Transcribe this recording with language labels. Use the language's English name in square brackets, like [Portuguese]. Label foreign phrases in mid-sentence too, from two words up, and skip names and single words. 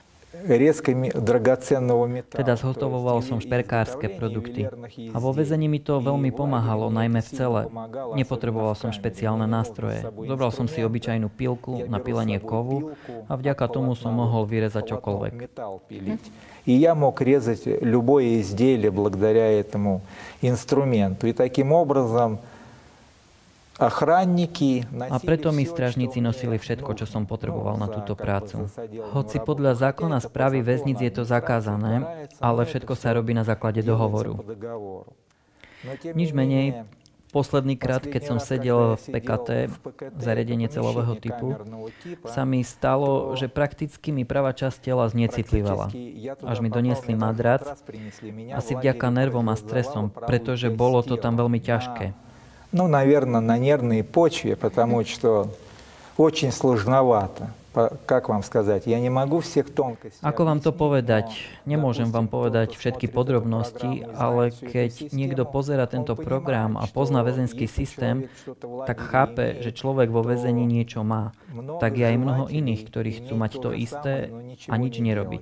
[Slovak] Teda zhotovoval som šperkárske produkty. A vo väzení mi to veľmi pomáhalo, najmä v cele. Nepotreboval som špeciálne nástroje. Zobral som si obyčajnú pilku na pilenie kovu a vďaka tomu som mohol vyrezať čokoľvek. [Russian] И я мог резать любое изделие благодаря этому инструменту. И таким образом охранники... [Slovak] A preto mi strážnici nosili všetko, čo som potreboval na túto prácu. Hoci podľa zákona správy väzníc je to zakázané, ale všetko sa robí na základe dohovoru. Nič menej, posledný krát, keď som sedel v PKT, zariadenie celového typu, sa mi stalo, že prakticky mi pravá časť tela znecitlivala. Až mi doniesli madrac, asi vďaka nervom a stresom, pretože bolo to tam veľmi ťažké. [Russian] Ну, наверное, на нервной почве, потому что очень сложновато. Как вам сказать? Я не могу всех тонкостей. [Slovak] Ako vám to povedať? Nemôžem vám povedať všetky podrobnosti, ale keď niekto pozerá tento program a pozná väzenský systém, tak chápe, že človek vo väzení niečo má. Tak je aj mnoho iných, ktorí chcú mať to isté a nič nerobiť.